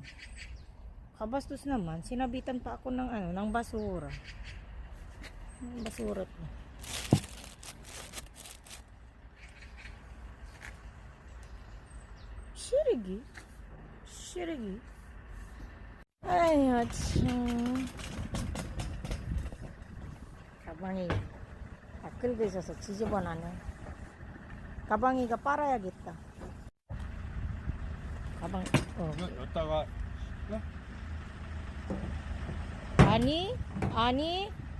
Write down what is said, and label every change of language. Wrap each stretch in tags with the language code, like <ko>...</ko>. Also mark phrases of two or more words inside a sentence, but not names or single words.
<tl>Kabastos naman, sinabitan pa ako ng basura. Ng basura to. Shirigi. Ay,</tl> <ko>가방이 긁어 있어서 지저분하네. 가방이가 빨아야겠다. 가방. 여기다가 아니</ko>